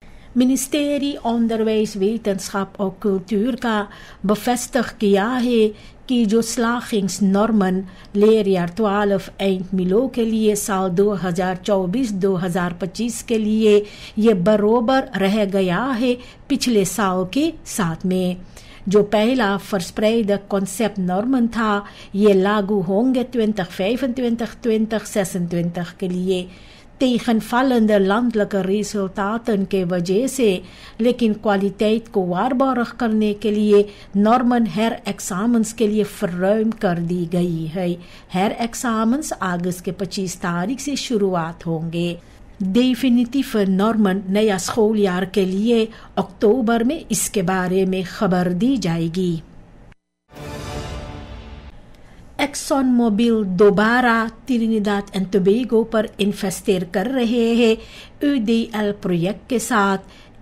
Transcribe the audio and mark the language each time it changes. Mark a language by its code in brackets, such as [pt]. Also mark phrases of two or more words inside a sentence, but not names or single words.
[hns] Ministerie Onderwijs, Wetenschap और Cultuur का bevestigd किया है कि जो [nl] slagingsnormen leerjaar 12 eind [hns] मिलो के लिए साल 2024-2025 के लिए ये बरोबर रह गया है पिछले साल के साथ में। जो पहला [nl] verspreide conceptnormen [hns] था ये लागू होंगे 2025-2026 के लिए [nl] tegenvallende landelijke resultaten [hns] के वजह से, लेकिन kwaliteit को waarborg करने के लिए [nl] normen herexamens [hns] के लिए verruim कर दी गई है। herexamens अगस्त के 25 तारीख से शुरुआत होंगे। [nl] definitieve normen [hns] नया स्कूलयार के लिए अक्टूबर में इसके बारे में खबर दी जाएगी। एक्सन मोबिल दोबारा ट्रिनिडाद एंड टोबैगो पर इन्वेस्टर कर रहे हैं UDL प्रोजेक्ट के साथ।